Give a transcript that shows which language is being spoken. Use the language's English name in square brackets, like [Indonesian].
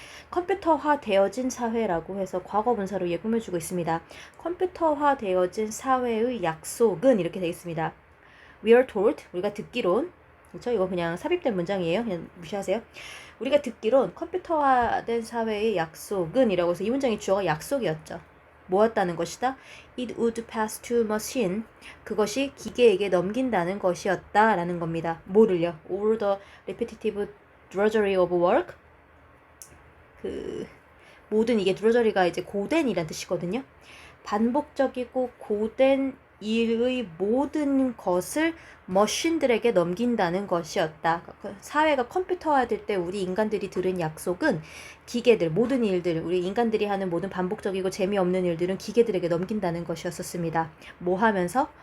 [Korean] 컴퓨터화 되어진 사회라고 해서 과거 분사로 얘 꾸며주고 있습니다. 컴퓨터화 되어진 사회의 약속은 이렇게 되겠습니다. [English] We are told, [Korean] 우리가 듣기론, 그렇죠? 이거 그냥 삽입된 문장이에요. 그냥 무시하세요. 우리가 듣기론 컴퓨터화된 사회의 약속은 이라고 해서 이 문장의 주어가 약속이었죠. 뭐였다는 것이다? [English] It would pass to machine. [Korean] 그것이 기계에게 넘긴다는 것이었다 라는 겁니다. 뭐를요? [English] All the repetitive drudgery of work. [Korean] 모든 이게 drudgery가 이제 고된이란 뜻이거든요. 반복적이고 고된 일의 모든 것을 머신들에게 넘긴다는 것이었다. 사회가 컴퓨터화될 때 우리 인간들이 들은 약속은 기계들, 모든 일들, 우리 인간들이 하는 모든 반복적이고 재미없는 일들은 기계들에게 넘긴다는 것이었습니다. 뭐 하면서?